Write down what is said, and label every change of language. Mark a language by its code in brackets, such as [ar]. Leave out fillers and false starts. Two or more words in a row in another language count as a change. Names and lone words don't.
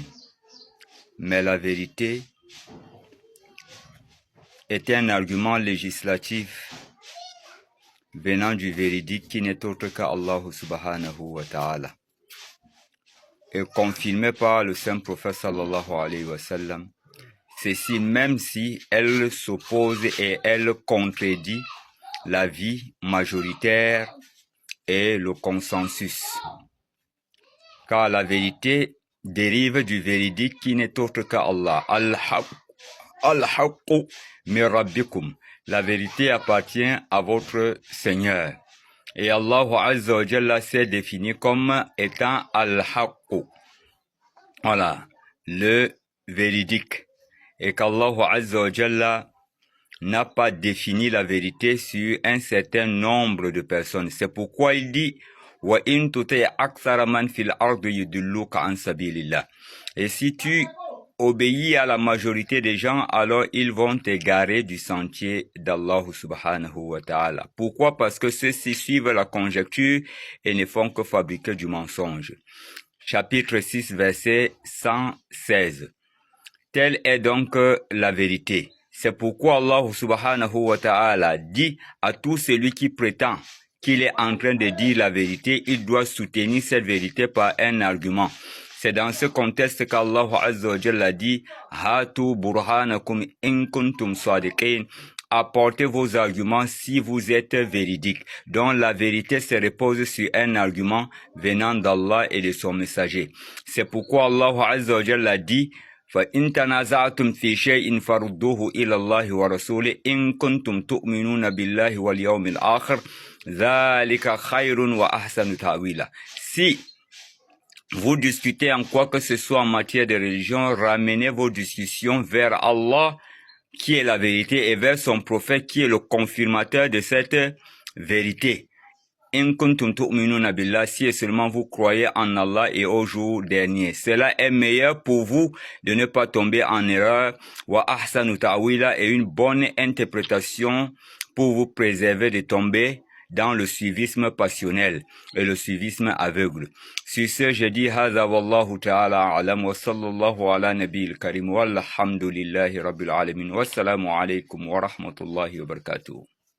[fr] Mais la vérité est un argument législatif venant du véridique qui n'est autre qu'Allah [ar] سبحانه وتعالى, [fr] et confirmé par le saint prophète [ar] صلى الله عليه وسلم, [fr] ceci même si elle s'oppose et elle contredit l'avis majoritaire et le consensus. Car la vérité dérive du véridique qui n'est autre qu'Allah. [ar] الحق من ربكم. [fr] La vérité appartient à votre Seigneur. Et Allah [ar] عز وجل [fr] s'est défini comme étant Al-haqqu. Voilà, le véridique. Et qu'Allah [ar] عز وجل [fr] n'a pas défini la vérité sur un certain nombre de personnes. C'est pourquoi il dit [ar] وإن تطع أكثر من في الأرض يضلوك عن سبيل الله. [fr] Et si tu obéis à la majorité des gens, alors ils vont t'égarer du sentier d'Allah [ar] سبحانه وتعالى. [fr] Pourquoi? Parce que ceux-ci suivent la conjecture et ne font que fabriquer du mensonge. Chapitre 6, verset 116. Telle est donc la vérité. C'est pourquoi Allah [ar] سبحانه وتعالى [fr] dit à tout celui qui prétend qu'il est en train de dire la vérité, il doit soutenir cette vérité par un argument. C'est dans ce contexte qu'Allah [ar] عز وجل [fr] dit « [ar] هاتوا برهانكم إن كنتم صادقين [fr] » Apportez vos arguments si vous êtes véridiques. Donc la vérité se repose sur un argument venant d'Allah et de son messager. C'est pourquoi Allah [ar] عز وجل [fr] dit « [ar] فَإِن تَنَازَعْتُمْ فِي شَيْءٍ فَرُدُّوهُ إِلَى اللَّهِ وَرَسُولِهِ إِن كُنتُمْ تُؤْمِنُونَ بِاللَّهِ وَالْيَوْمِ الْآخِرِ ذَلِكَ خَيْرٌ وَأَحْسَنُ تَأْوِيلًا [fr] » Si vous discutez en quoi que ce soit en matière de religion, ramenez vos discussions vers Allah, qui est la vérité, et vers son prophète, qui est le confirmateur de cette vérité. [ar] إن كنتم تؤمنون بالله, [fr] si seulement vous croyez en Allah et au jour dernier. Cela est meilleur pour vous de ne pas tomber en erreur. [ar] وأحسن تأويلا, [fr] et une bonne interprétation pour vous préserver de tomber dans le suivisme passionnel et le suivisme aveugle. Sur ce, je dis [ar] هذا والله تعالى أعلم وصلى الله على النبي الكريم والحمد لله رب العالمين. والسلام عليكم ورحمة الله وبركاته.